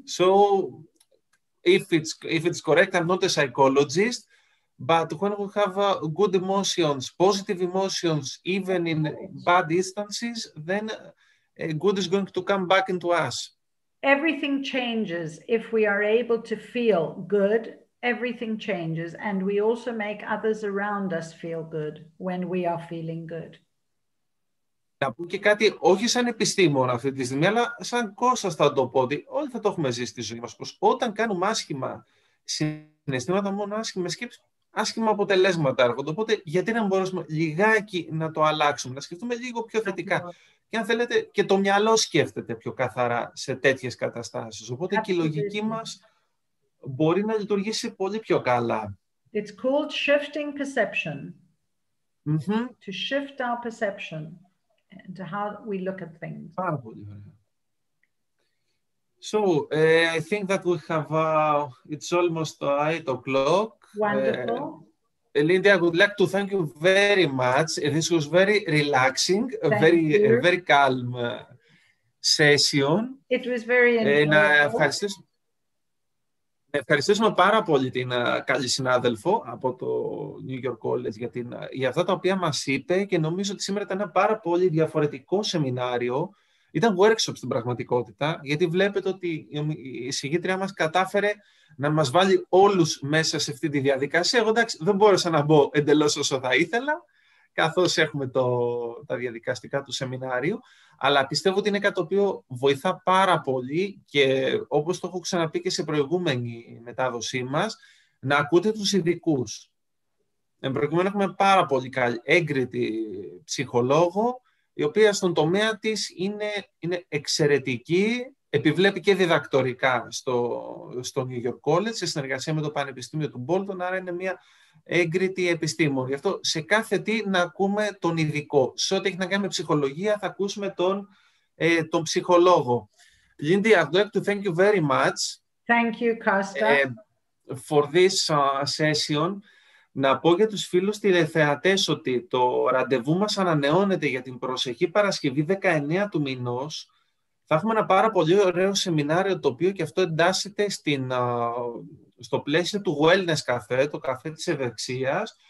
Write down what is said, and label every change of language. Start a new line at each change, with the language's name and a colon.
English: So if it's correct, I'm not a psychologist, but when we have good emotions, positive emotions, even in bad instances, then good is going to come back into us. Everything changes if we are able to feel good. Everything changes, and we also make others around us feel good when we are feeling good.
Greek: Να πω και κάτι, όχι σαν επιστήμονα αυτή τη στιγμή, αλλά σαν Κώστας θα το πω, ότι όλοι θα το έχουμε ζήσει στη ζωή μας, πως όταν κάνουμε άσχημα συναισθήματα, μόνο άσχημες σκέψεις, άσχημα αποτελέσματα έρχονται. Οπότε, γιατί να μπορέσουμε λιγάκι να το αλλάξουμε, να σκεφτούμε λίγο πιο θετικά. Και αν θέλετε, και το μυαλό σκέφτεται πιο καθαρά σε τέτοιες καταστάσεις. Οπότε και η λογική μας μπορεί να λειτουργήσει πολύ πιο καλά.
English: It's called shifting perception. Mm-hmm. To shift our perception to how we look at things.
Greek: Πάρα πολύ ωραία.
English: So, I think that we have, it's almost 8 o'clock. Wonderful. Lindy, I would like to thank you very much. This was very relaxing, a very calm session. It was very enjoyable.
Greek: Να ευχαριστήσουμε πάρα πολύ την καλή συνάδελφο από το New York College για αυτά τα οποία μας είπε, και νομίζω ότι σήμερα ήταν ένα πάρα πολύ διαφορετικό σεμινάριο. Ήταν workshop στην πραγματικότητα, γιατί βλέπετε ότι η εισηγήτρια μας κατάφερε να μας βάλει όλους μέσα σε αυτή τη διαδικασία. Εγώ εντάξει, δεν μπόρεσα να μπω εντελώς όσο θα ήθελα, καθώς έχουμε τα διαδικαστικά του σεμινάριου, αλλά πιστεύω ότι είναι κάτι το οποίο βοηθά πάρα πολύ, και όπως το έχω ξαναπεί και σε προηγούμενη μετάδοσή μας, να ακούτε τους ειδικούς. Προκειμένου έχουμε πάρα πολύ καλή έγκριτη ψυχολόγο, η οποία στον τομέα της είναι εξαιρετική, επιβλέπει και διδακτορικά στο New York College, σε συνεργασία με το Πανεπιστήμιο του Bolton, άρα είναι μια έγκριτη επιστήμον. Γι' αυτό σε κάθε τι να ακούμε τον ειδικό. Σε ό,τι έχει να κάνει με ψυχολογία θα ακούσουμε τον ψυχολόγο.
English: Lindy, I'd like to thank you very much. Thank you, Costa. For this session.
Greek: Να πω για τους φίλους τηλεθεατές ότι το ραντεβού μας ανανεώνεται για την προσεχή Παρασκευή 19 του μηνός. Θα έχουμε ένα πάρα πολύ ωραίο σεμινάριο, το οποίο και αυτό εντάσσεται στο πλαίσιο του wellness καφέ, το καφέ της ευεξίας.